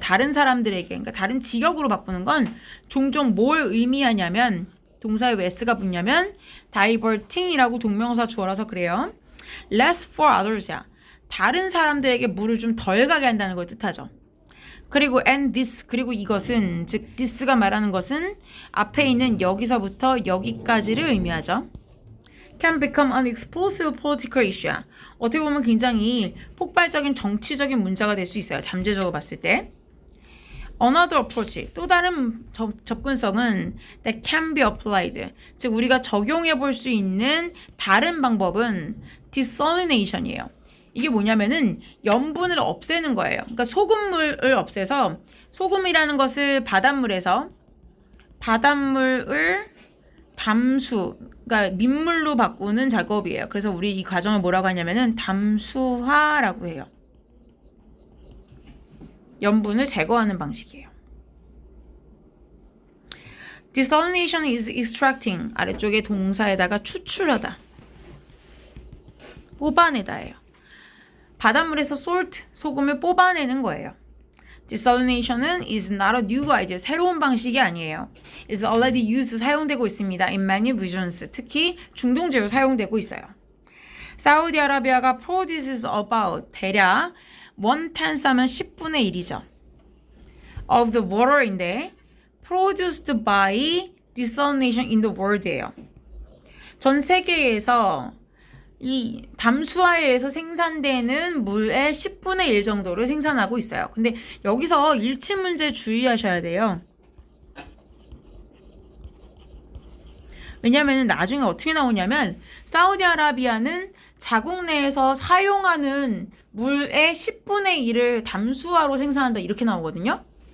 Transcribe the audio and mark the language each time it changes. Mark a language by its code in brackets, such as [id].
[ko] 다른 사람들에게, 그러니까 다른 지역으로 바꾸는 건 종종 뭘 의미하냐면 동사에 왜 s가 붙냐면 diverting이라고 동명사 주어라서 그래요. [en] less for others야. [ko] 다른 사람들에게 물을 좀 덜 가게 한다는 걸 뜻하죠. 그리고 [en] and this [ko] 그리고 이것은 즉 this가 말하는 것은 앞에 있는 여기서부터 여기까지를 의미하죠. [en] can become an explosive political issue. [ko] 어떻게 보면 굉장히 폭발적인 정치적인 문제가 될 수 있어요. 잠재적으로 봤을 때. [en] Another approach, [ko] 또 다른 접근성은 [en] that can be applied. [ko] 즉 우리가 적용해 볼 수 있는 다른 방법은 desalination이에요. 이게 뭐냐면은 염분을 없애는 거예요. 그러니까 소금물을 없애서 소금이라는 것을 바닷물에서 바닷물을 담수, 그러니까 민물로 바꾸는 작업이에요. 그래서 우리 이 과정을 뭐라고 하냐면은 담수화라고 해요. 염분을 제거하는 방식이에요. [en] Desalination is extracting. [ko] 아래쪽에 동사에다가 추출하다. 뽑아내다예요. 바닷물에서 salt, 소금을 뽑아내는 거예요. [en] Desalination은 is not a new idea. [ko] 새로운 방식이 아니에요. [en] is already used. [ko] 사용되고 있습니다. [en] in many regions. [ko] 특히 중동지역으로 사용되고 있어요. 사우디아라비아가 [en] produces about [ko] 대략 1/10 하면 10분의 1이죠. [en] of the water인데 produced by desalination in the world예요. [ko] 전 세계에서 이 담수화에 의해서 생산되는 물의 10분의 1 정도를 생산하고 있어요. 근데 여기서 일치 문제 주의하셔야 돼요. 왜냐하면 나중에 어떻게 나오냐면 사우디아라비아는 자국 내에서 사용하는 물의 10분의 1을 담수화로 생산한다 이렇게 나오거든요.